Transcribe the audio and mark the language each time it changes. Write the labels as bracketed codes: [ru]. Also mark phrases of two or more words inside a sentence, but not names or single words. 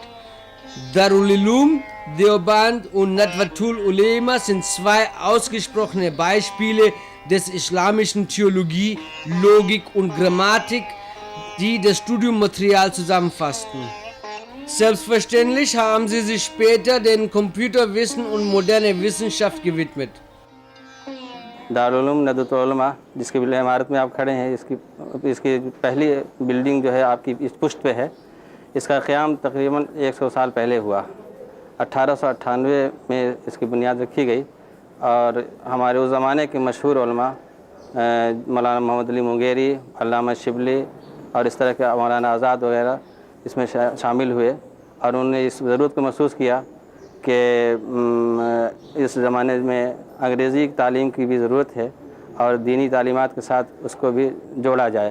[de] Darul Uloom, Deoband und Nadwatul Ulema sind zwei ausgesprochene Beispiele des islamischen Theologie, Logik und Grammatik, die das Studiummaterial zusammenfassten. Selbstverständlich haben sie sich später dem Computerwissen und moderner Wissenschaft gewidmet. [hi] दारुल उलूम नदवतुल उलमा जिसकी इमारत में आप खड़े हैं, इसकी पहली बिल्डिंग जो है आपकी इस पुष्ट पे है। इसका क़याम तकरीबन 100 साल पहले हुआ। 1898 में इसकी बुनियाद रखी गई और हमारे उस ज़माने के मशहूर उलमा मौलाना मोहम्मद अली मुंगेरी, अल्लामा शिबली और इस तरह के मौलाना आज़ाद वगैरह इसमें शामिल हुए और उन्होंने इस ज़रूरत को महसूस किया कि इस ज़माने में अंग्रेज़ी तालीम की भी ज़रूरत है और दीनी तालीमात के साथ उसको भी जोड़ा जाए।